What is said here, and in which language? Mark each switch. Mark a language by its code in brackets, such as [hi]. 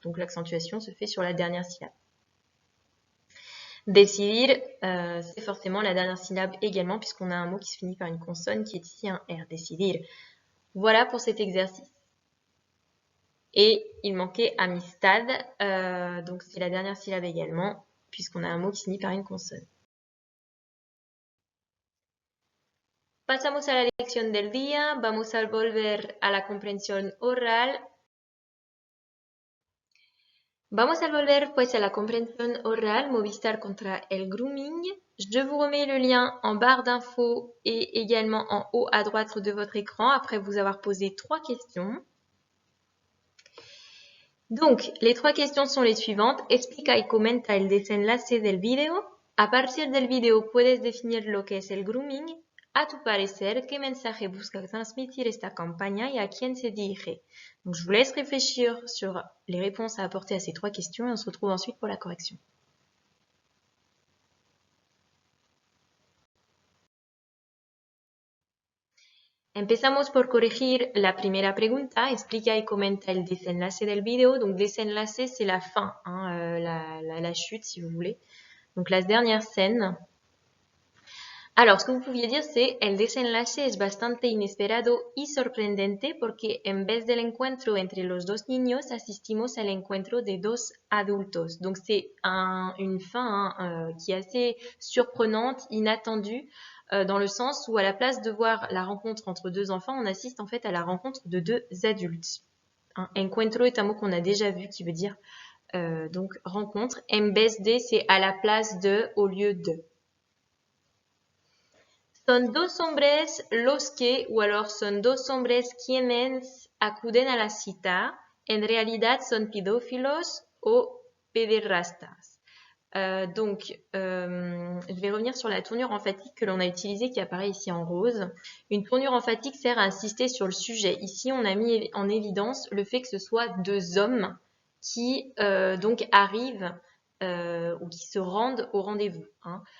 [fr] Donc l'accentuation se fait sur la dernière syllabe. Decidir, c'est forcément la dernière syllabe également, puisqu'on a un mot qui se finit par une consonne qui est ici un R. Decidir. Voilà pour cet exercice. Et il manquait amistad, donc c'est la dernière syllabe également, puisqu'on a un mot qui finit par une consonne. [es] Pasamos a la lección del día, vamos a volver a la comprensión oral. Vamos a volver pues a la [fr] compréhension orale, [es] Movistar contra el grooming. [fr] Je vous remets le lien en barre d'infos et également en haut à droite de votre écran après vous avoir posé 3 questions. Donc, les 3 questions sont les suivantes. [es] Explica y comenta el desenlace del video. A partir del video puedes definir lo que es el grooming. A tu parecer, ¿qué mensaje busca transmitir esta campaña y a quién se dirige? [fr] Donc, je vous laisse réfléchir sur les réponses à apporter à ces 3 questions et on se retrouve ensuite pour la correction. [es] Empezamos por corregir la primera pregunta. Explica y comenta el desenlace del video. [fr] Donc, desenlace, c'est la fin, hein, la chute, si vous voulez. Donc, la dernière scène. Alors, ce que vous pouviez dire, c'est [es] el desenlace es bastante inesperado y sorprendente porque en vez del encuentro entre los dos niños, asistimos al encuentro de dos adultos. [fr] Donc, c'est une fin qui est assez surprenante, inattendue, dans le sens où à la place de voir la rencontre entre deux enfants, on assiste en fait à la rencontre de deux adultes. Hein, encuentro est un mot qu'on a déjà vu qui veut dire donc rencontre. [es] En vez de, [fr] c'est à la place de, au lieu de. [es] Son dos hombres los que, [fr] ou alors [es] son dos hombres quienes acuden a la cita, en realidad son pedófilos o pederastas. [fr] Donc, je vais revenir sur la tournure emphatique que l'on a utilisée qui apparaît ici en rose. Une tournure emphatique sert à insister sur le sujet. Ici, on a mis en évidence le fait que ce soit deux hommes qui donc arrivent ou qui se rendent au rendez-vous. Hein.